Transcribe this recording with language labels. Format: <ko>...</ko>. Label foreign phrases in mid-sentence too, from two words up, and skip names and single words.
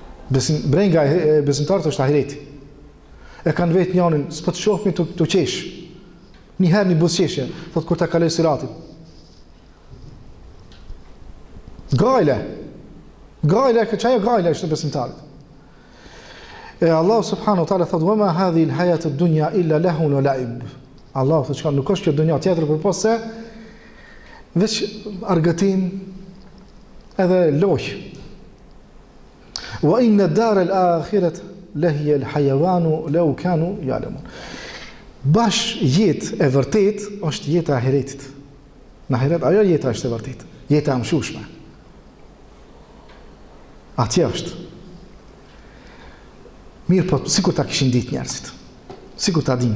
<sq>Brenga e besimtarit është ahireti. E kanë vetë njënin, s'po të shohmi të qesh. Një herë një buzëqeshje, thot kur ta kaloj siratin. Gajle, çajo gajle është e besimtarit. E Allah</sq> <ar>سبحانه وتعالى</ar> <sq>thot:</sq> <ar>"وما هذه الحياة الدنيا إلا لهو ولعب."</ar> <sq>Allah thot që nuk është kjo dunja tjetër përpos se veç argëtim edhe lojë.</sq> <ar>وإن الدار الآخرة لهي الحيوان لو كانوا يعلمون.</ar> <sq>Bash jetë e vërtet është jeta e ahiretit. Në ahiret ajo jeta është e vërtet, jeta e mshushme. Atje është. Mirë po, sikur ta kishin ditë njerëzit. Sikur ta dinë.</sq>